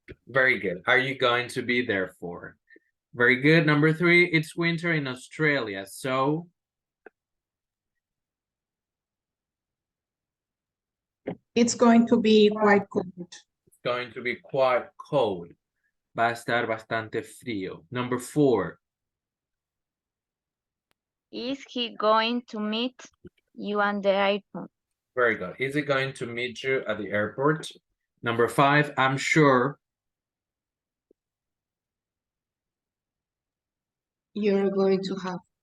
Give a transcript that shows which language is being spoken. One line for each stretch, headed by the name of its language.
English: Very good. Are you going to be there for? Very good. Number 3, it's winter in Australia. So It's going to be quite cold. it's going to be quite cold.
Spanish: Va a estar bastante frío.
English: Number 4. Is he going to meet you at the airport? Very good. Is it going to meet you at the airport? Number 5, I'm sure. You're going to have.